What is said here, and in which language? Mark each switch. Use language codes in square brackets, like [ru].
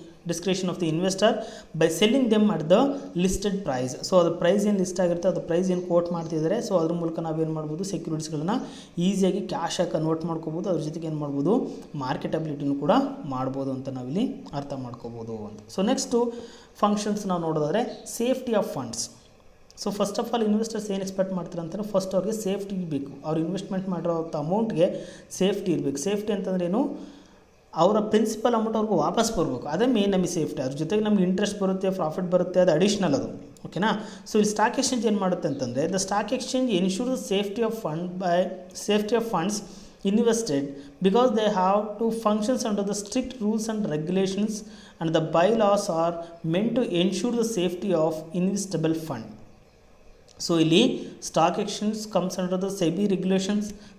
[en] Discretion of the investor by selling them at the listed price. [kn] So ಅದು price ಏನು list ಆಗಿರುತ್ತೆ, ಅದು price ಏನು ಕೋಟ್ ಮಾಡ್ತಿದ್ದಾರೆ, ಸೊ ಅದ್ರ ಮೂಲಕ ನಾವೇನು ಮಾಡ್ಬೋದು, ಸೆಕ್ಯೂರಿಟೀಸ್ಗಳನ್ನ ಈಸಿಯಾಗಿ ಕ್ಯಾಶಾಗಿ ಕನ್ವರ್ಟ್ ಮಾಡ್ಕೋಬೋದು. ಅದ್ರ ಜೊತೆಗೆ ಏನು ಮಾಡ್ಬೋದು, ಮಾರ್ಕೆಟಬಿಲಿಟಿನೂ ಕೂಡ ಮಾಡ್ಬೋದು ಅಂತ ನಾವಿಲ್ಲಿ ಅರ್ಥ ಮಾಡ್ಕೋಬೋದು ಅಂತ. ಸೊ ನೆಕ್ಸ್ಟು ಫಂಕ್ಷನ್ಸ್ ನಾವು ನೋಡೋದಾದರೆ safety of funds. So first of all investors ಏನು ಎಕ್ಸ್ಪೆಕ್ಟ್ ಮಾಡ್ತಾರೆ ಅಂತಂದರೆ, ಫಸ್ಟ್ ಅವ್ರಿಗೆ ಸೇಫ್ಟಿ ಬೇಕು. ಅವ್ರು ಇನ್ವೆಸ್ಟ್ಮೆಂಟ್ ಮಾಡಿರೋ ಅಮೌಂಟ್ಗೆ ಸೇಫ್ಟಿ ಇರಬೇಕು. ಸೇಫ್ಟಿ ಅಂತಂದ್ರೆ ಏನು, ಅವರ ಪ್ರಿನ್ಸಿಪಲ್ ಅಮೌಂಟ್ ಅವ್ರಿಗೆ ವಾಪಸ್ ಬರಬೇಕು, ಅದೇ ಮೇನ್ ನಮಗೆ ಸೇಫ್ಟಿ. ಅದ್ರ ಜೊತೆಗೆ ನಮಗೆ ಇಂಟ್ರೆಸ್ಟ್ ಬರುತ್ತೆ, ಪ್ರಾಫಿಟ್ ಬರುತ್ತೆ, ಅದು ಅಡಿಷ್ನಲ್ ಅದು, ಓಕೆನಾ. ಸೊ ಇಲ್ಲಿ ಸ್ಟಾಕ್ ಎಕ್ಸ್ಚೇಂಜ್ ಏನು ಮಾಡುತ್ತೆ ಅಂತಂದರೆ, [en] The stock exchange ensure the safety of funds invested because they have to functions under the strict rules and regulations, and the bylaws are meant to ensure the safety of investable fund. So ಇಲ್ಲಿ stock exchange comes under the SEBI regulations.